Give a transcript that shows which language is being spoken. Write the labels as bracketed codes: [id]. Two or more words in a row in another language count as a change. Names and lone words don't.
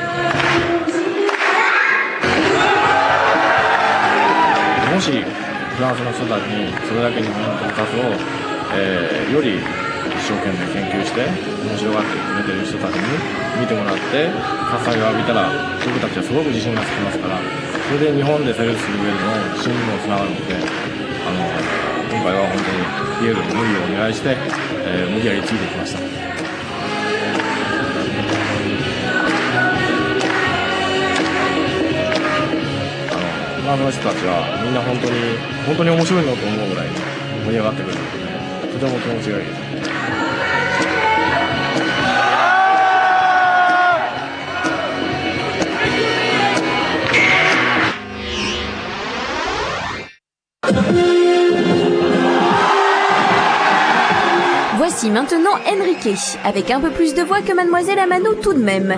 [ja] もしフランスの人たちにそれだけ日本の特撮を、より一生懸命研究して面白がってくれてる人たちに見てもらって喝采を浴びたら、僕たちはすごく自信がつきますから、それで日本でセールスする上での自信にもつながるので、今回は本当にピエールに無理をお願いして、無理やりついてきました。フランスの人たちはみんな本当に面白いのと思うぐらい盛り上がってくれるので、とても気持ちがいいです。 [fr] Voici maintenant Enrique, avec un peu plus de voix que Mademoiselle Amano tout de même.